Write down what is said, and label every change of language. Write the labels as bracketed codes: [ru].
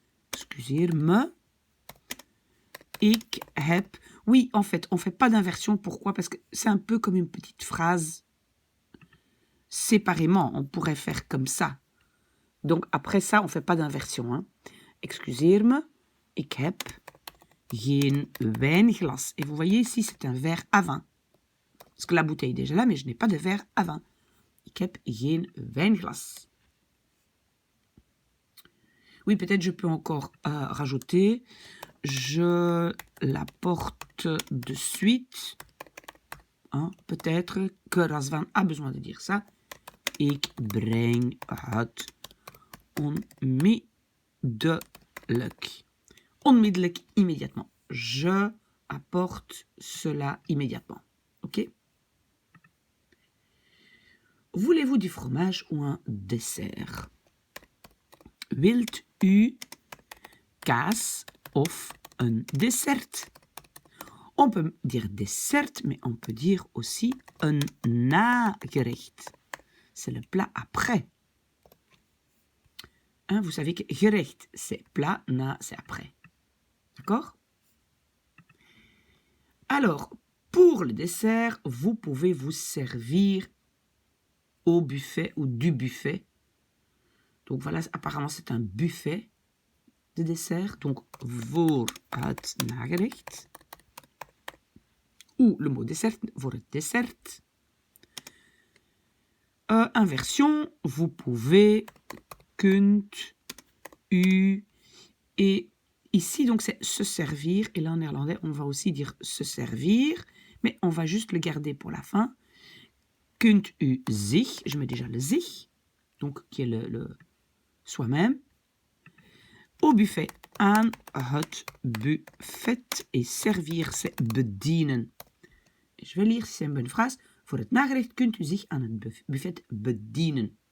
[nl] Excuseer-me. Ik heb... [fr] Oui, en fait, on ne fait pas d'inversion. Pourquoi? Parce que c'est un peu comme une petite phrase. séparément, on pourrait faire comme ça. Donc après ça, on ne fait pas d'inversion. Hein. [nl] Excuseer me, ik heb geen wijnglas. [fr] Et vous voyez ici, c'est un verre à vin. Parce que la bouteille est déjà là, mais je n'ai pas de verre à vin. [nl] Ik heb geen wijnglas. [fr] Oui, peut-être je peux encore rajouter. Je la porte de suite. Hein, peut-être que Razvan a besoin de dire ça. [nl] Ik breng het onmiddellijk. Onmiddellijk, [fr] immédiatement. Je apporte cela immédiatement. Ok? Voulez-vous du fromage ou un dessert? [nl] Wilt u kaas of een dessert? [fr] On peut dire dessert, mais on peut dire aussi un nagerecht. C'est le plat après. Hein, vous savez que gerecht, c'est plat, na, c'est après. D'accord? Alors, pour le dessert, vous pouvez vous servir au buffet ou du buffet. Donc voilà, apparemment c'est un buffet de dessert. [nl] Donc, voor het nagerecht. [fr] Ou le mot dessert, [nl] voor het dessert. [fr] Inversion, vous pouvez, kunt, u, et ici, donc, c'est se servir. Et là, en néerlandais, on va aussi dire se servir, mais on va juste le garder pour la fin. [nl] Kunt u zich, [fr] je mets déjà le zich, donc qui est le soi-même. Au buffet, [nl] aan het buffet. [fr] Et servir, c'est bedienen. Et je vais lire si c'est une bonne phrase. [nl] Voor het nagerecht kunt u zich aan het buffet bedienen.